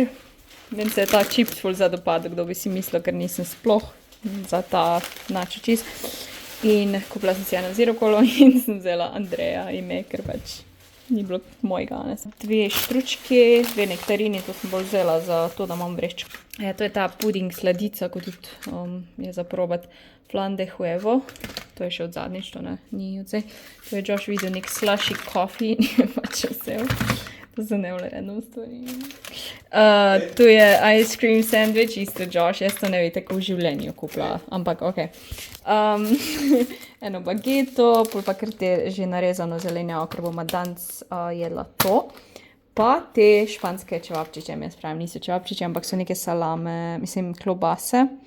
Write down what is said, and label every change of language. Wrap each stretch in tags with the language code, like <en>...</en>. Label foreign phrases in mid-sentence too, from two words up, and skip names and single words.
<sl>Meni se je ta čips ful zadopadel, kdo bi si mislil, ker nisem sploh za ta</sl> <en>nacho cheese.</en> <sl>In kupila sem si eno zero kolo in sem vzela Andreja ime, ker pač ni bilo mojega. 2 štručke, 2 nektarini, to sem bolj vzela za to, da imam vrečko. Ja, to je ta puding sladica, kot tudi je za probat.</sl> <es>Flan de huevo,</es> <sl>to je še od zadnjič, to ne, ni odzej. To je Josh videl nek</sl> <en>slushy coffee</en> <sl>in je pač vzel. To so nevle random stvari. Tu je</sl> <en>ice cream sandwich,</en> <sl>isto Josh, jaz to ne bi tako v življenju kupila, ampak okej. Eno bageto, pol pa kar te že narezano zelenjavo, ker bomo danes jedla to. Pa te španske čevapčiče, jaz pravim, niso čevapčiče, ampak so neke salame, mislim, klobase.</sl>